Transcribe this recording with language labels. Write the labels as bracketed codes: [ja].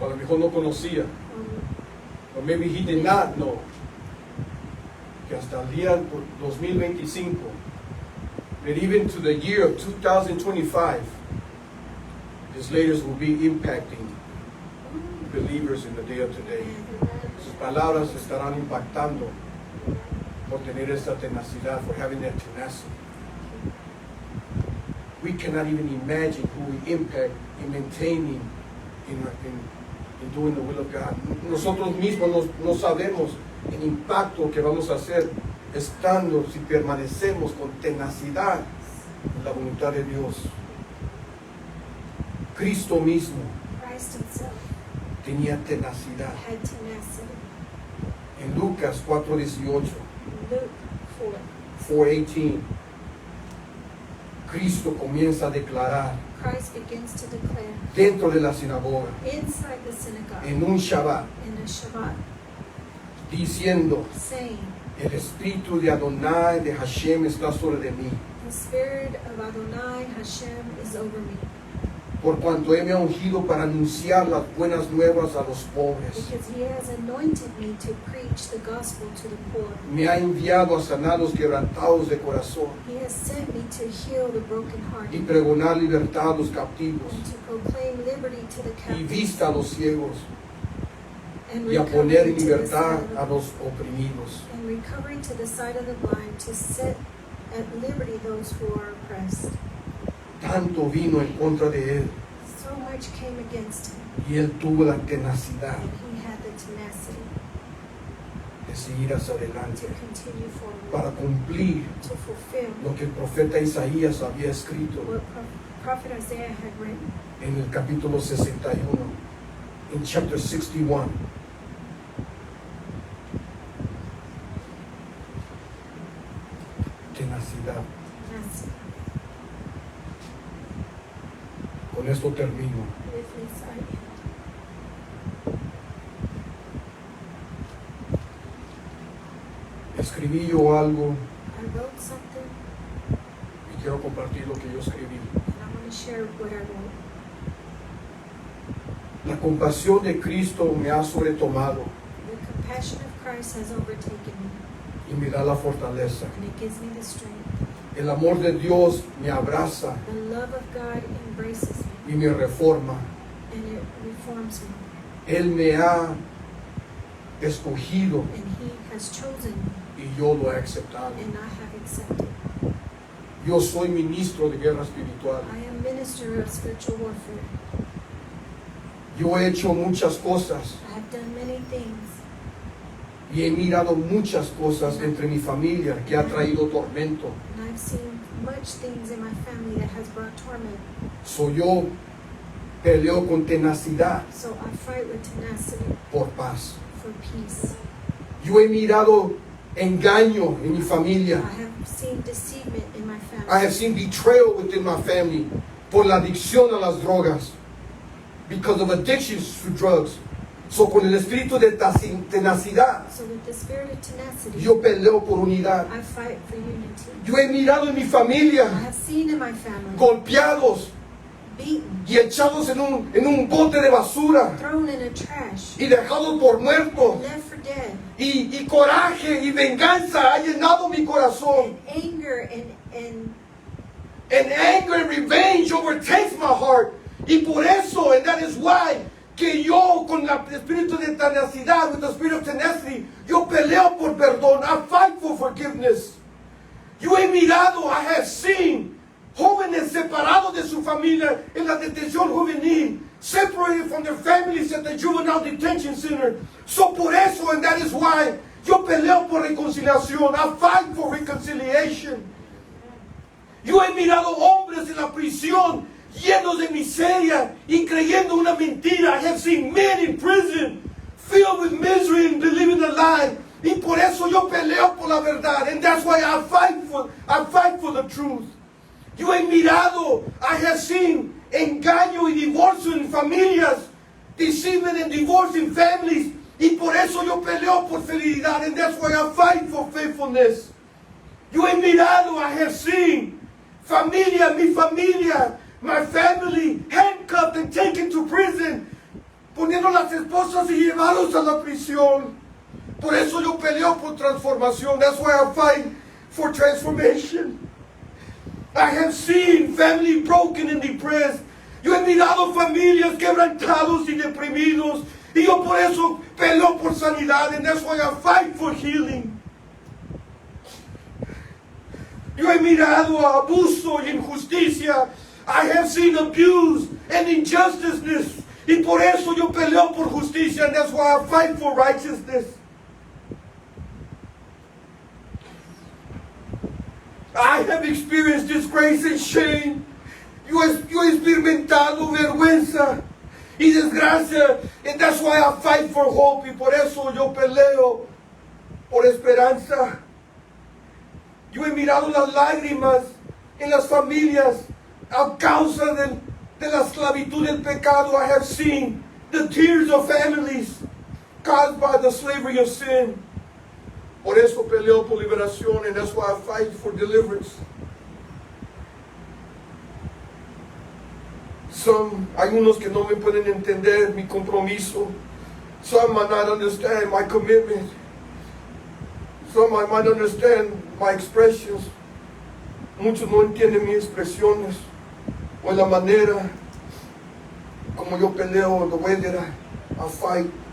[es] o a lo mejor no conocía, [en] or maybe he did not know, [es] que hasta el día 2025, [en] that even to the year of 2025, his leaders will be impacting believers in the day of today. [es] Sus palabras estarán impactando por tener esta tenacidad, for having that tenacity. [en] We cannot even imagine who we impact in maintaining, in doing the will of God. [es] Nosotros mismos no sabemos el impacto que vamos a hacer estando, si permanecemos con tenacidad en la voluntad de Dios. Cristo mismo [en] Christ Himself [es] tenía tenacidad. [en] had tenacity. [es] En Lucas 4:18, [en] Luke 4. [es] 4:18, Cristo comienza a declarar [en] Christ begins to declare [es] dentro de la sinagoga, [en] inside the synagogue [es] en un Shabbat, [en] in a Shabbat, [es] diciendo, [en] saying, [es] el espíritu de Adonai, de Hashem, está sobre de mí, [en] the spirit of Adonai Hashem is over me, [es] por cuanto Él me ha ungido para anunciar las buenas nuevas a los pobres. [en] Because he has anointed me to preach the gospel to the poor. [es] Me ha enviado a sanar los quebrantados de corazón [en] He has sent me to heal the [es] y [en] brokenhearted [es] pregonar libertad a los captivos [en] and to proclaim liberty to the [es] y [en] captives [es] vista a los ciegos [en] and [es] y a poner [en] recovery [es] en [en] to the [es] libertad [en] sight [es] a [en] of [es] los oprimidos. [en] and recovery to the sight of the blind, to set at liberty those who are oppressed. [es] Tanto vino en contra de Él [en] So much came against him, [es] y Él tuvo la tenacidad [en] and he had the tenacity [es] de seguir hacia [en] to [es] adelante [en] continue forward, [es] para cumplir [en] to fulfill [es] lo que el profeta Isaías había escrito [en] what Prophet Isaiah had written [es] en el capítulo 61, [en] en chapter 61. [es] Tenacidad. [en] tenacity. [es] Con esto termino. [en] With this I end. [es] Escribí yo algo [en] I wrote something, [es] y quiero compartir lo que yo escribí. [en] and I want to share what I wrote. [es] La compasión de Cristo me ha sobretomado [en] The compassion of Christ has overtaken me, [es] y me da la fortaleza. [en] and it gives me the strength. [es] El amor de Dios me abraza [en] The love of God embraces me, [es] y me reforma. [en] and it reforms me, [es] Él me ha escogido [en] and He has chosen me, [es] y yo lo he aceptado. [en] and I have accepted. [es] Yo soy ministro de guerra espiritual. [en] I am minister of spiritual warfare. [es] Yo he hecho muchas cosas [en] I have done many things, [es] y he mirado muchas cosas entre mi familia que ha traído tormento. [en] and I've seen much things in my family that has brought torment. [es] So yo peleo con tenacidad [en] So I fight with tenacity [es] por paz. [en] for peace. [es] Yo he mirado engaño en mi familia. [en] I have seen deceivement in my family. I have seen betrayal within my family [es] por la adicción a las drogas, [en] because of addictions to drugs. [es] So con el espíritu de tenacidad, [en] So with the spirit of tenacity, [es] yo peleo por unidad. [en] I fight for unity. [es] Yo he mirado en mi [en] I [es] familia [en] have seen in my family [es] golpeados [en] beaten, [es] y echados en un bote de basura [en] thrown in a trash, [es] y dejados por muertos. [en] left for dead. [es] Y coraje y venganza ha llenado mi corazón. [en] And anger And anger and revenge overtakes my heart. [es] Y por eso, [en] and that is why, [es] que yo con el espíritu de tenacidad, [en] with the spirit of tenacity, [es] yo peleo por perdón. [en] I fight for forgiveness. [es] Yo he mirado, [en] I have seen [es] jóvenes separados de su familia en la detención juvenil, [en] separated from their families at the juvenile detention center. [es] So por eso, [en] and that is why, [es] yo peleo por reconciliación. [en] I fight for reconciliation. [es] Yo he mirado hombres en la prisión llenos de miseria y creyendo una mentira. [en] I have seen men in prison filled with misery and believing a lie. [es] Y por eso yo peleo por la verdad. [en] And that's why I fight for the truth. [es] Yo he mirado, [en] I have seen [es] engaño y divorcio en familias, [en] deceiving and divorce in families. [es] Y por eso yo peleo por fidelidad. [en] And that's why I fight for faithfulness. [es] Yo he mirado, [en] I have seen [es] mi familia, [en] my family, handcuffed and taken to prison, [es] poniendo las esposas y llevados a la prisión. Por eso yo peleo por transformación. [en] That's why I fight for transformation. I have seen family broken and depressed. [es] Yo he mirado familias quebrantados y deprimidos. Y yo por eso peleo por sanidad. [en] And that's why I fight for healing. [es] Yo he mirado abuso y injusticia. [en] I have seen abuse and injustice. [es] Y por eso yo peleo por justicia. [en] And that's why I fight for righteousness. I have experienced disgrace and shame. [es] Yo he experimentado vergüenza y desgracia. [en] And that's why I fight for hope. [es] Y por eso yo peleo por esperanza. Yo he mirado las lágrimas en las familias a causa de la esclavitud del pecado. [en] I have seen the tears of families caused by the slavery of sin. [es] Por eso peleo por liberación, [en] and that's why I fight for deliverance. [es] Hay unos que no me pueden entender mi compromiso. [en] Some might not understand my commitment. Some might not understand my expressions. [es] Muchos no entienden mis expresiones o la manera como yo peleo, [en] the way that I fight.